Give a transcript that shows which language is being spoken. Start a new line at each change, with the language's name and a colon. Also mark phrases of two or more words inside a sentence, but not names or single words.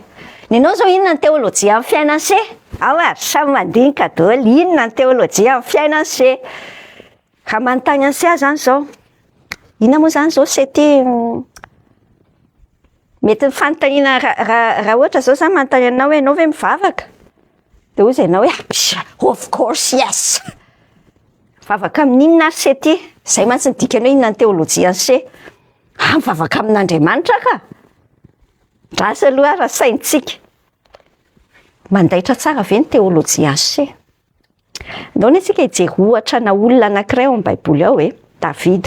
Malagasy: Nenao zao inona ny teolojia amin'ny fiainany se? Ao ary samy mandinika daholo inona ny teolojia amin'ny fiainany se. Raha manontany any se zany zao. Inona moa zany zao se ty mety fanontaniana raha ohatra zao zany manontany anao hoe enao ve mivavaka? De hoy ianao hoe
English: of course yes.
Malagasy: Mivavaka amin'inona ary se ty? Zay mantsy ny dikany hoe inona ny teolojia se. Mivavaka amin'Andriamanitra ka. Drasy aloha raha saintsika. Mandaitra tsara ve ny teolojia se. Ndao ny tsika hijery ohatra na olona anankiray ao amin'ny Baiboly ao hoe Davida.